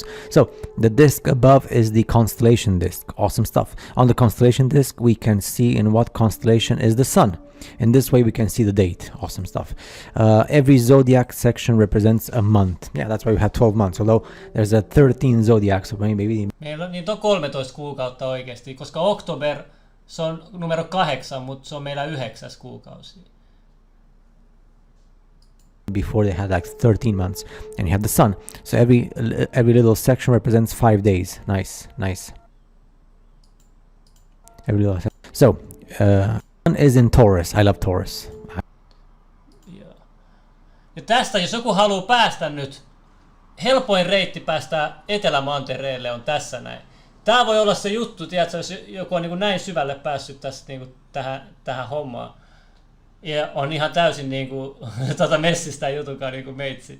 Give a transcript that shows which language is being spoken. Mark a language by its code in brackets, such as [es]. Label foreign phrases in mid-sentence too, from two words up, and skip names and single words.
[en] So the disk above is the constellation disk. Awesome stuff. On the constellation disk we can see in what constellation is the sun. In this way we can see the date. Awesome stuff. Every zodiac section represents a month. Yeah, that's why we have 12 months. Although there's a 13 zodiac, so maybe... [fi] Meillä on, niitä on 13 kuukautta oikeasti, koska Oktober se on numero 8, mutta se on meillä 9 kuukausi. [en] Before they had like 13 months, and you have the sun. So every little section represents 5 days. Nice. Every little section. So sun is in Taurus. I love Taurus. [fi] Joo. Ja tästä, jos joku haluaa päästä nyt, helpoin reitti päästä Etelämantereelle on tässä näin. Tää voi olla se juttu, tiedätkö, jos joku on niin kuin näin syvälle päässyt tästä niin kuin tähän hommaan. Ja on ihan täysin niinku messistä jutukaan niinku meitsi.